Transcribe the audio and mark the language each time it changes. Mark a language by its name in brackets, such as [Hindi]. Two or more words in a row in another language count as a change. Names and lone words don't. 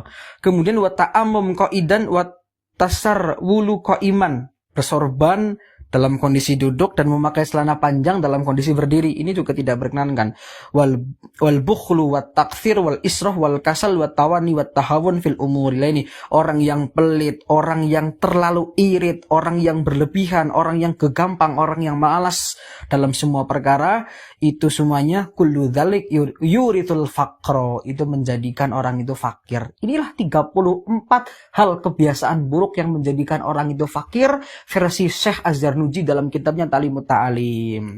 [Indonesian] Kemudian [Arabic] والتعمم قاعدا والتسرول قائما, [Indonesian] bersorban dalam kondisi duduk dan memakai celana panjang dalam kondisi berdiri, ini juga tidak berkenankan. [Arabic] والبخل والتكفير والإسراح والكسل والتواني والتهاون في الأمور لاني, [Indonesian] orang yang pelit, orang yang terlalu irit, orang yang berlebihan, orang yang kegampang, orang yang malas dalam semua perkara, itu semuanya [Arabic] كل ذلك يورث الفقر, [Indonesian] itu menjadikan orang itu fakir. Inilah 34 hal kebiasaan buruk yang menjadikan orang itu fakir versi Syekh Az-Zarnuji dalam kitabnya Ta'limut Ta'alim.